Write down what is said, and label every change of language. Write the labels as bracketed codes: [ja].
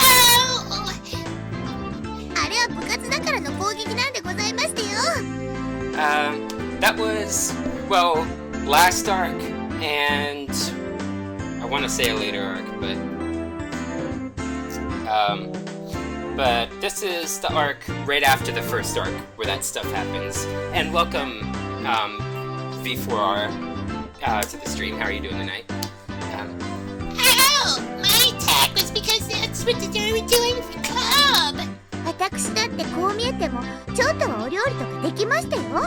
[ja] あれは部活だからの攻撃なんでございましたよ。 [en] That was, well, last arc, and I want to say a later arc, but this is the arc right after the first arc where that stuff happens. And welcome, V4R, to the stream. How are you doing tonight? Ow! My attack was because that's what they were doing for club. [ja] 私だってこう見えてもちょっとはお料理とかできましたよ。